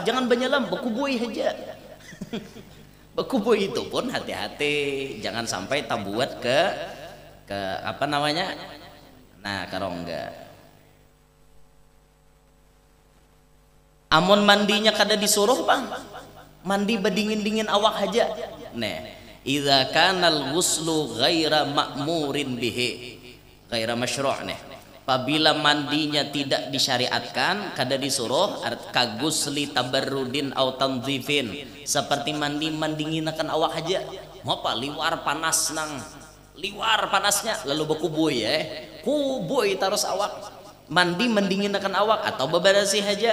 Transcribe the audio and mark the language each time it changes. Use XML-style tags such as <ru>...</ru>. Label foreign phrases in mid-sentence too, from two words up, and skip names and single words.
<bjn>Jangan benyalam, bakuboy aja. Bakuboy itu pun hati-hati, jangan sampai tabuat ke apa namanya? Nah, karongga. Amun mandinya kada disuruh, Bang. Mandi bedingin-dingin awak aja. Nah,</bjn> <ar>idza kanal ghuslu ghaira ma'murin bihi, ghaira masyru'.</ar> <bjn>Nah, apabila mandinya tidak disyariatkan, kada disuruh,</bjn> <ar>kagusli tabarrudin au tanzifin,</ar> <bjn>seperti mandinginakan awak aja. Mau apa liwar panas nang liwar panasnya lalu bakuboy kuboy terus awak, mendinginakan awak atau beberasi aja.</bjn>